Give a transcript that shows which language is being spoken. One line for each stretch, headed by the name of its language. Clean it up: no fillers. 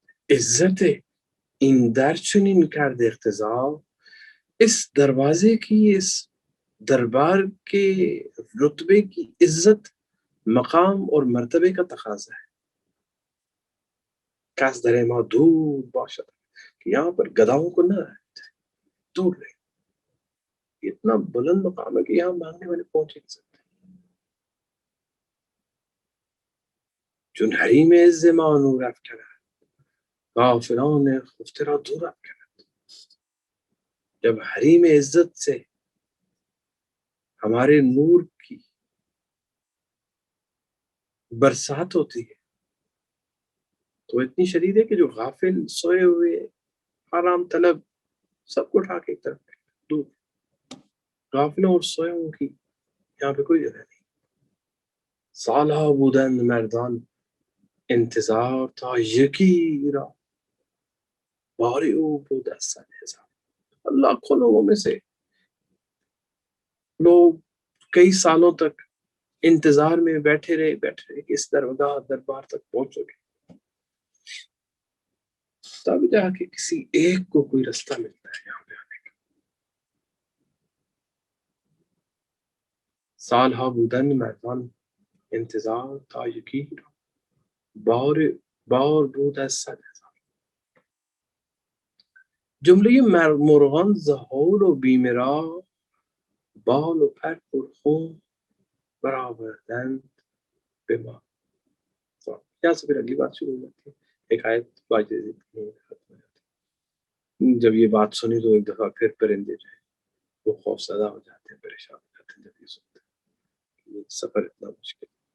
Persian: عزت این در چنین کرد اقتضا،
Urdu: اس دروازے کی، اس دربار کے رتبے کی عزت، مقام اور مرتبے کا تقاضا ہے.
Persian: کس در ما دور باشد،
Urdu: کہ یہاں پر گداؤں کو نہ دور رہے. اتنا بلند مقام ہے کہ یہاں مانگنے والے پہنچ نہیں سکتے.
Persian: چون حریم عز ما نور افکند غافلان خفته را دور افکند.
Urdu: جب حریم عزت سے ہمارے نور کی برسات ہوتی ہے تو اتنی شدید ہے کہ جو غافل سوئے ہوئے آرام طلب سب کو اٹھا کے ایک طرف دور. غافلوں اور سوئوں کی یہاں پہ کوئی جگہ نہیں.
Persian: سالہ بودن مردان انتظار تا یکی را باری او بود از سر ہزار.
Urdu: لاکھوں لوگوں میں سے لوگ کئی سالوں تک انتظار میں بیٹھے رہے کہ اس دربار تک پہنچو گے. تب جا کے کسی ایک کو کوئی رستہ ملتا ہے یہاں پہ آنے کا.
Persian: سال ہا بودن میدان انتظار تا یکی بار بود از صد هزار. جمله مرغان زهول و بیمرا بال و پر پرخون برآوردند به ما.
Urdu: یہاں سے پھر اگلی بات شروع ہو جاتی ہے. ایک آیت باجزید ختم ہو جاتی ہے. جب یہ بات سنی تو ایک دفعہ پھر پرندے جو ہیں وہ خوف زدہ ہو جاتے ہیں, پریشان ہو جاتے ہیں جب یہ سنتے ہیں یہ سفر اتنا مشکل.